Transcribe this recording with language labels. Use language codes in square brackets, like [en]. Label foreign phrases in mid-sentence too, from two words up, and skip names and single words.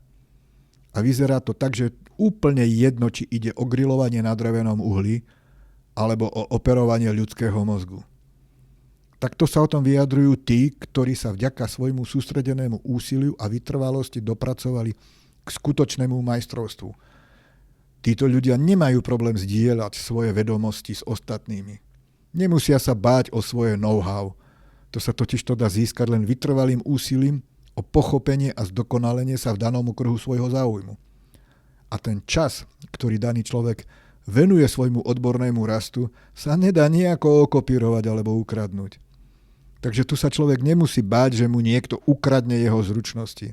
[sk] A vyzerá to tak, že úplne jedno, či ide o grilovanie na drevenom uhli alebo o operovanie ľudského mozgu. Takto sa o tom vyjadrujú tí, ktorí sa vďaka svojmu sústredenému úsiliu a vytrvalosti dopracovali k skutočnému majstrovstvu. Títo ľudia nemajú problém zdieľať svoje vedomosti s ostatnými. Nemusia sa báť o svoje know-how. To sa totižto dá získať len vytrvalým úsilím o pochopenie a zdokonalenie sa v danom okruhu svojho záujmu. A ten čas, ktorý daný človek venuje svojmu odbornému rastu, sa nedá nejako okopírovať alebo ukradnúť. Takže tu sa človek nemusí báť, že mu niekto ukradne jeho zručnosti.